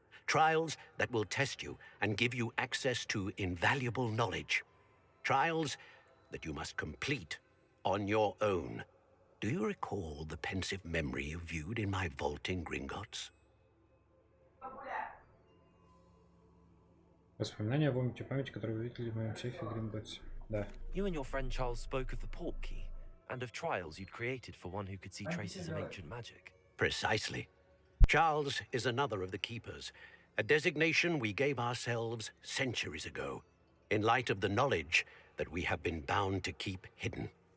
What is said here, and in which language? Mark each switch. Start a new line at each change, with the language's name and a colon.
English: Trials that will test you and give you access to invaluable knowledge. Trials that you must complete on your own. Do you recall the pensive memory you viewed in my vault in Gringotts?
Russian: Воспоминания о вомите памяти, которые вы видели в моем сейфе в Гринготтсе. Да.
English: You and your friend Charles spoke of the portkey and of trials you'd created for one who could see traces of ancient magic. Precisely. Charles is another of the keepers, a designation we gave ourselves centuries ago, in light of the knowledge that we have been bound to keep hidden.